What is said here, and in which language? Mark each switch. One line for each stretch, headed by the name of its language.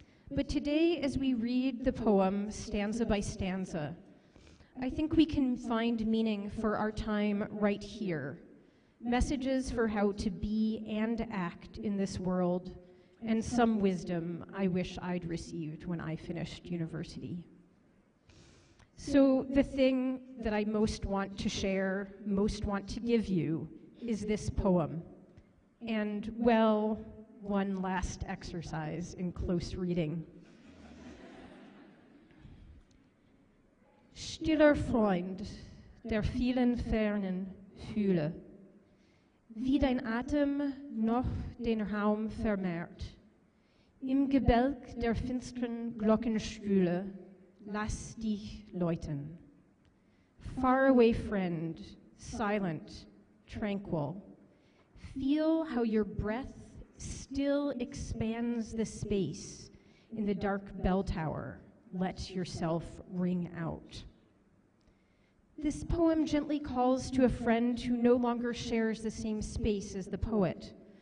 English: But today, as we read the poem stanza by stanza, I think we can find meaning for our time right here, messages for how to be and act in this world, and some wisdom I wish I'd received when I finished university. So the thing that I most want to share, most want to give you, is this poem. And, well, one last exercise in close reading.
German: Stiller Freund der vielen Fernen fühle, wie dein Atem noch den Raum vermehrt. Im Gebälk der finstern Glockenstühle lass dich läuten.
English: Far away friend, silent, tranquil, feel how your breath still expands the space in the dark bell tower. Let yourself ring out. This poem gently calls to a friend who no longer shares the same space as the poet.